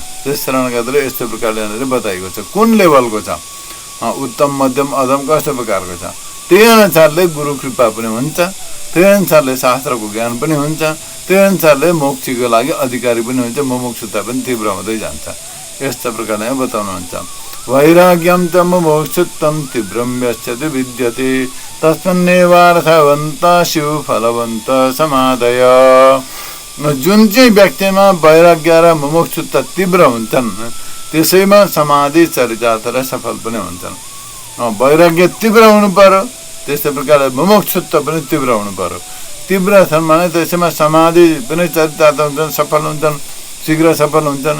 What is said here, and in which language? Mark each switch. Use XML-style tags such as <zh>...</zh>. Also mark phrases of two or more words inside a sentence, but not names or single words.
<ne>त्यस कारणले गर्दा यस्तो प्रकारले यहाँनिर बताइएको छ। कुन लेभलको छ, उत्तम मध्यम अधम कस्तो प्रकारको छ, त्यही अनुसारले गुरु कृपा पनि हुन्छ, त्यही अनुसारले शास्त्रको ज्ञान पनि हुन्छ, त्यही अनुसारले मोक्षको लागि अधिकारी पनि हुन्छ, मुमुक्षुता पनि तीव्र हुँदै जान्छ। यस्तो प्रकारले बताउनुहुन्छ।</ne> <sa>वैराग्यम च मुमुक्षुत्वं तीव्रं यस्यति विद्यते तस्मिन्नेवार्थवन्त शिव फलवन्त समादय।</sa> <ne>जुन चाहिँ व्यक्तिमा वैराग्य र मुमुक्षुत्व तीव्र हुन्छन् त्यसैमा समाधि चरितार्थ र सफल पनि हुन्छन्। वैराग्य तीव्र हुनु पर्यो, त्यस्तै प्रकारले मुमुक्षुत्व पनि तीव्र हुनु पर्यो। तीव्र छन् भने त्यसैमा समाधि पनि चरितार्थ हुन्छन्, सफल हुन्छन्, शीघ्र सफल हुन्छन्।</ne>